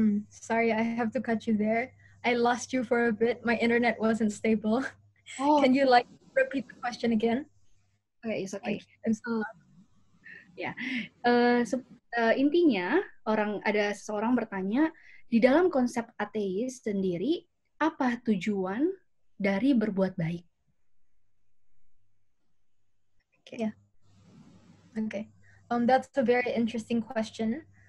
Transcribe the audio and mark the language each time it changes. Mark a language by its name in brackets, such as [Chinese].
[English] Sorry, I have to cut you there. I lost you for a bit. My internet wasn't stable. Oh. Can you repeat the question again? Okay, it's okay. [Indonesian] Ya, intinya ada seseorang bertanya di dalam konsep ateis sendiri apa tujuan dari berbuat baik? [English] Okay. Yeah. Okay. That's a very interesting question.